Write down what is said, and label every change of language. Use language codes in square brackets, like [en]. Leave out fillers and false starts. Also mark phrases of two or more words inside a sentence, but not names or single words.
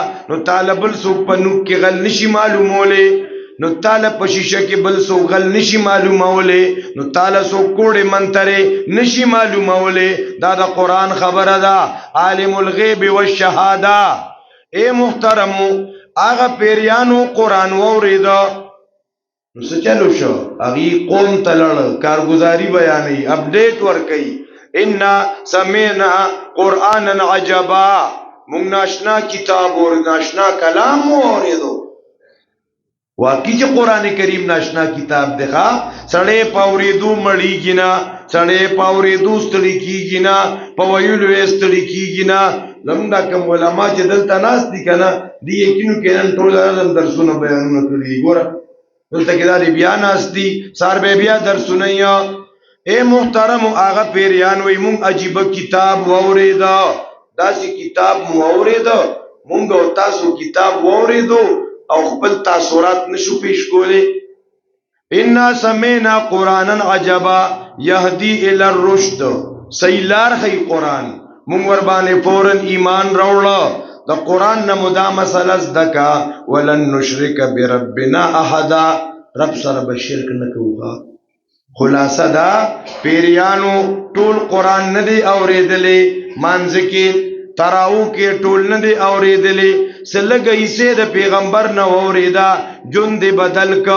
[ps] نو تعالی بل څوک په نوک کې غل نشي معلومولی، نو تعالی په شیشه کې بل څوک غل نشي معلومولی، نو تعالی څوک کوړې منترې نشي معلومولی. دا د قرآن خبره ده، [ar] عالم الغیب والشهاده. [ps] اے محترمو، هغه پیریانو قرآن واورېده، نو څه چلو شو؟ هغې قوم ته لړ، کارګزاري بیانوي، اپډیټ ورکوي. [ar] انا سمعنا قرآنا عجبا، [ps] مونږ ناشنا کتاب او ناشنا کلام واورېدو. واقعي چې قرآن کریم ناشنا کتاب دی ښه، سړی په اورېدو مړېږي نه، سړی په اورېدو ستړي کېږي نه، په ویلو یې ستړي کېږي نه. زمونږ دا کوم علما چې دلته ناست دي که نه، دې یقینو کې نن ټول نظم درسونه بیانونه کړي دي. ګوره دلته کې دا دی بیا ناست دي، سار به بیا درسونه یا. اے محترمو، هغه پیریان وایي مونږ عجیبه کتاب واورېده، داسې کتاب مو واورېده، مونږ او تاسو کتاب واورېدو او خپل تاثرات نشو پیش کولی. [ar] انا سمعنا قرآنا عجبا یهدی الی الرشد، [ps] صحیح لار ښیي قرآن. مونږ ور باندې فوراً ایمان راوړه، د قرآن نه مو دا مسله زده کا، [ar] ولن نشرک بربنا احدا، [ps] رب سره به شرک نه کوو. خلاصه دا پیریانو ټول قرآن نه دی اورېدلی، مانځه کې تراو کې ټول نه دی اورېدلی، څه لږه حصې د پیغمبر نه واورېده، جون دې بدل که.